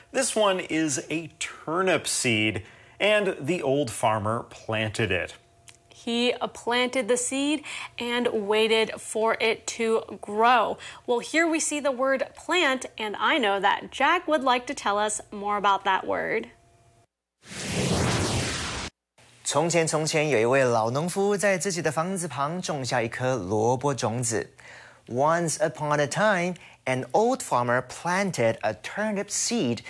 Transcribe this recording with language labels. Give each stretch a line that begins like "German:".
English: This one is a turnip seed. And the old farmer planted it. He planted the seed and waited for it to grow. Well, here we see the word plant, and I know that Jack would like to tell us more about that word.
Chinese: 从前从前有一位老农夫在自己的房子旁种下一颗萝卜种子。
English: Once upon a time, an old farmer planted a turnip seed next to his house.
Chinese: 动词
English: Plant
Chinese: 是种植。